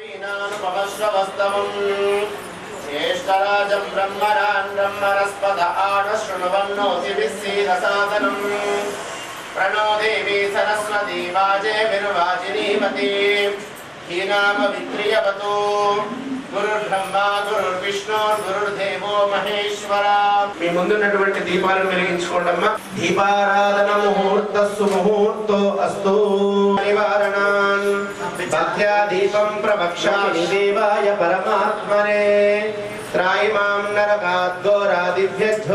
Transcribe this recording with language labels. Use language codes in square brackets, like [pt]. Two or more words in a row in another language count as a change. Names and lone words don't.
[sa] ज्येष्ठराजं ब्रह्मणान् ब्रह्मणस्पद आनशृण्वन्नोतिभिस्सीदसादनं प्रणो देवी सरस्वती वाजेभिर्वाजिनीमती हीनामवित्रियवतु गुरुर्ब्रह्मा गुरुर्विष्णु गुरुर्देवो महेश्वरा। [te] మీ ముందున్నటువంటి దీపాలను వెలిగించుకోండమ్మా। [sa] దీపారాధన ముహూర్తస్సు ముహూర్తో అస్తు నివారణాన్ భక్త్యా దీపం ప్రవక్ష్యామి దేవాయ పరమాత్మనే త్రాయిమాం నరకాద్ఘోరాదిభ్యో।